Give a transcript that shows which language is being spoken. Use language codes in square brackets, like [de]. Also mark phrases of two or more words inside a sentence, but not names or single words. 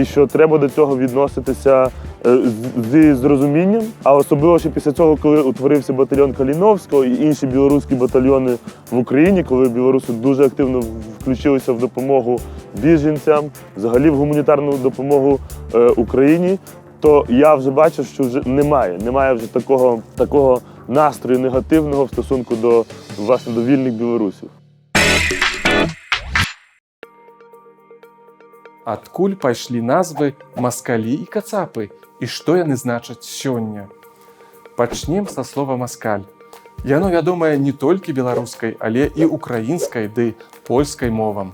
[uk] що треба до цього відноситися з розумінням, а особливо ще після цього, коли утворився батальйон Каліновського і інші білоруські батальйони в Україні, коли білоруси дуже активно включилися в допомогу біженцям, взагалі в гуманітарну допомогу Україні, то я вже бачив, що вже немає вже такого настрою негативного в стосунку до вільних білорусів. [be] Адкуль пайшлі назвы «маскалі» і «кацапы» і што яны значаць сёння? Пачнем са слова «маскаль». Яно вядомае не толькі беларускай, але і украінскай ды польскай мовам.